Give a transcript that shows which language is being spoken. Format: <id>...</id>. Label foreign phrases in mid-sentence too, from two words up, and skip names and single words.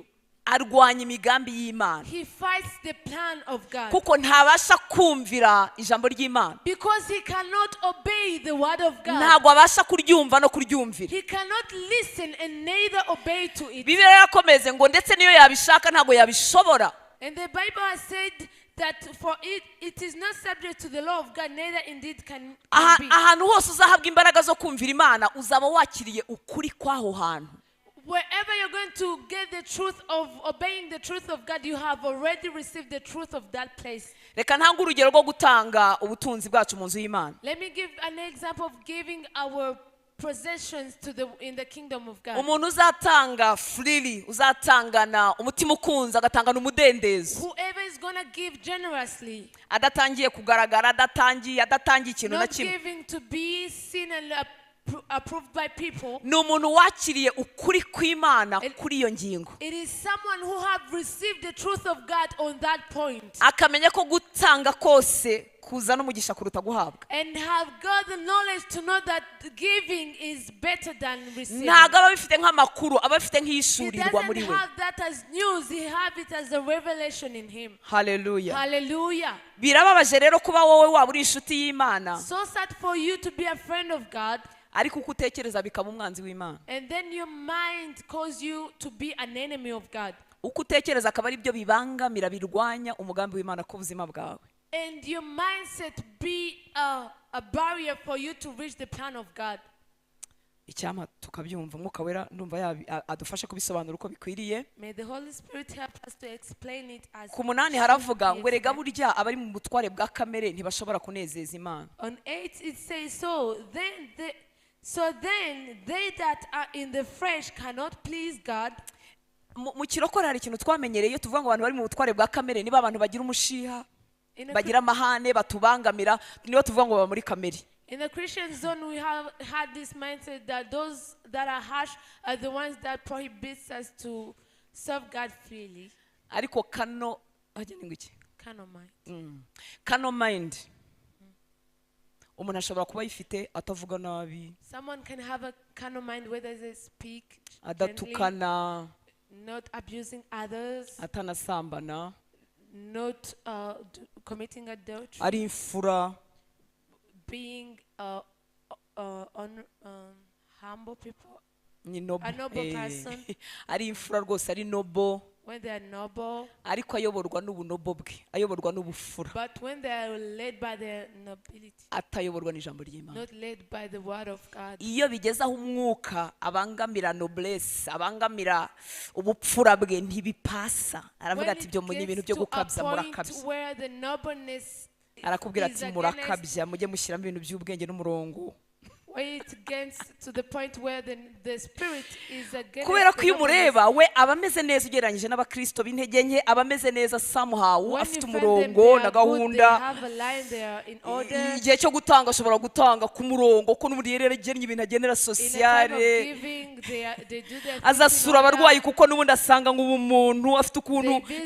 <rw>Arwanya imigambi y'Imana</rw> <en>He fights the plan of God.</en> <rw>kuko ntabasha kumvira ijambo ry'Imana,</rw> <en>Because he cannot obey the word of God.</en> <rw>ntabwo abasha kuryumva no kuryumvira.</rw> <en>He cannot listen and neither obey to it.</en> <rw>Bibiliya yarakomeze ngo ndetse niyo yabishaka ntabwo yabishobora.</rw> <en>And the Bible has said that for it is not subject to the law of God, neither indeed can be.</en> <rw>Ahantu hose uzahabwa imbaraga zo kumvira Imana uzaba wakiriye ukuri kw'aho hantu.</rw> <en>Wherever you're going to get the truth of obeying the truth of God, you have already received the truth of that place.</en> <rw>Reka ntange urugero rwo gutanga ubutunzi bwacu mu nzu y'Imana.</rw> <en>Let me give an example of giving our possessions in the kingdom of God.</en> <rw>Umuntu uzatanga freely, uzatangana umutima ukunze, agatangana umudendezo,</rw> <en>Whoever is going to give generously,</en> <rw>adatangiye kugaragara, adatangiye ikintu na</rw> <en>not</en> <rw>kimwe,</rw> <en>giving to be seen and approved by people,</en> <rw>ni umuntu wakiriye ukuri kw'Imana kuri iyo ngingo,</rw> <en>it is someone who have received the truth of God on that point,</en> <rw>akamenya ko gutanga kose kuzana umugisha kuruta guhabwa.</rw> <en>and have got the knowledge to know that giving is better than receiving.</en> <rw>Ntabwo aba bifite nk'amakuru, aba bifite</rw> <en>He</en> <rw>nk'ishurirwa muri</rw> <en>doesn't</en> <rw>we.</rw> <en>have that as news, he have it as a revelation in him.</en> <rw>Haleluya.</rw> <en>Hallelujah.</en> <rw>Birababaje rero kuba wowe waba uri inshuti y'Imana,</rw> <en>So sad for you to be a friend of God,</en> <rw>ariko uko utekereza bikaba umwanzi w'Imana.</rw> <en>and then your mind cause you to be an enemy of God.</en> <rw>Uko utekereza akaba ari byo bibangamira birwanya umugambi w'Imana ku buzima bwawe.</rw> <en>And your mindset be a barrier for you to reach the plan of God.</en> <rw>Icyama tukabyumva, Mwuka Wera ndumva adufashe kubisobanura uko bikwiriye.</rw> <en>May the Holy Spirit help us to explain it as</en> <rw>Ku munani haravuga ngo erega burya abari mu butware bwa kamere ntibashobora kunezeza Imana.</rw> <en>on 8 it says, so then So then they that are in the flesh cannot please God.</en> <rw>Mu kirokore hari ikintu twamenyereye iyo tuvuga ngo abantu bari mu butware bwa kamere niba abantu bagira umushiha bagira amahane batubangamira niyo tuvuga ngo baba muri kamere.</rw> <en>In the Christian zone, we have had this mindset that those that are harsh are the ones that prohibits us to serve God freely.</en> <rw>Ariko kano hajya n'ingiki?</rw> <en>Carnal mind. Carnal mind.</en> <rw>Umuntu ashobora kuba yifite atavuga nabi.</rw> <en>Someone can have a carnal mind whether they speak</en> <rw>adatukana,</rw> <en>not abusing others,</en> <rw>atanasambana,</rw> <en>not committing adultery,</en> <rw>ari imfura,</rw> <en>being humble people, a noble person,</en> <rw>ari imfura rwose, ari noble,</rw> <en>when they are noble,</en> <rw>ariko ayoborwa n'ubunobo bwe, ayoborwa n'ubufura,</rw> <en>but when they are led by their nobility,</en> <rw>atayoborwa n'ijambo ry'Imana,</rw> <en>not led by the word of God.</en> <rw>Iyo bigeze aho umwuka abangamira noblesse, abangamira ubupfura bwe ntibipasa, aravuga ati ibyo munye ibintu byo gukabya murakabya, arakubwira ati murakabya mujye mushyiramo ibintu by'ubwenge n'umurongo.</rw> <en>It gets to the point where the spirit is against.</en> <rw>Kubera ko iyo umureba we aba ameze neza ugereranyije n'abakristo b'intege nke, aba ameze neza somehow, afite umurongo na gahunda, igihe cyo gutanga ashobora gutanga ku murongo ko n'ubundi rero agennye ibintu agenera sociale, azasura abarwayi kuko n'ubundi asanga nk'ubumuntu afite ukuntu,</rw>